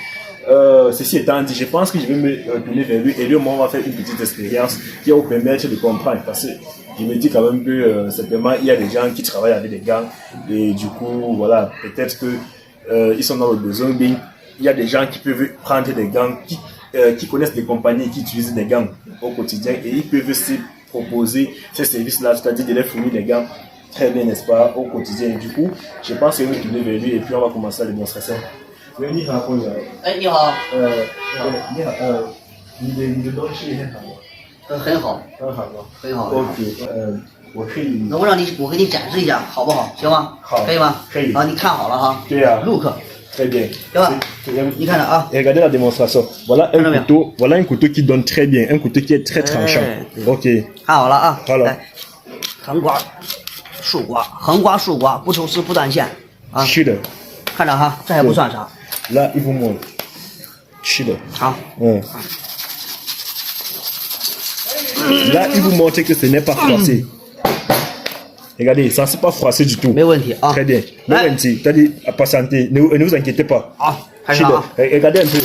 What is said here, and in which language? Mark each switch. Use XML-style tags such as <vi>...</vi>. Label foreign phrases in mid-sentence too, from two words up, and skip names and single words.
<fr>Ceci étant dit, je pense que je vais me tourner vers lui et lui, moi, on va faire une petite expérience qui va vous permettre de comprendre, parce que je me dis quand même que simplement il y a des gens qui travaillent avec des gants et du coup voilà, peut-être que ils sont dans le besoin. Bien, il y a des gens qui peuvent prendre des gants, qui connaissent des compagnies qui utilisent des gants au quotidien et ils peuvent aussi proposer ces services-là, c'est-à-dire de leur fournir des gants très bien, n'est-ce pas, au quotidien. Et du coup, je pense que je vais me tourner vers lui et puis on va commencer la démonstration.</fr> <zh>你好。你好。你的东西很好。很好。很好。OK。我可以。那我给你展示一下，好不好？行吗？好。可以吗？可以。好，你看好了哈。对呀。Look。</zh> <fr>Très bien. Regardez la démonstration. Voilà un couteau qui donne très bien, un couteau qui est très tranchant.</fr> <zh>OK. 看好了啊。好了。横刮竖刮，不抽丝不断线啊。是的。看着哈，这还不算啥。</zh> <fr>Là, il vous montre.</fr> <zh>是的。好。</zh> <fr>Là, il vous montre que ce n'est pas froissé. Regardez, ça c'est pas froissé du tout. Très bien. C'est-à-dire, patientez, ne vous inquiétez pas. Regardez un peu.</fr>